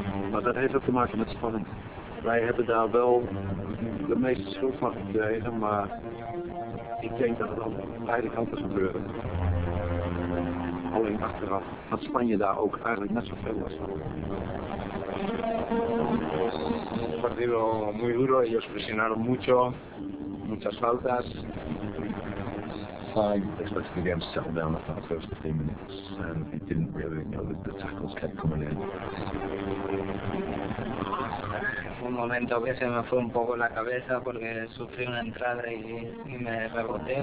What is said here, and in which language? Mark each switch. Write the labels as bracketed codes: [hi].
[nl] Maar dat heeft ook te maken met spanning. Wij hebben daar wel de meeste schuld van gekregen, maar ik denk dat het aan beide kanten gebeurde. Alleen achteraf had Spanje daar ook eigenlijk net zoveel last van. [es] Un partido muy duro, ellos presionaron mucho, muchas faltas. [en] I expected the game to settle down after the first 15 minutes, and it didn't really, you know, the tackles kept coming in. [es] Un momento que se me fue un poco la cabeza porque sufrí una entrada y me reboté.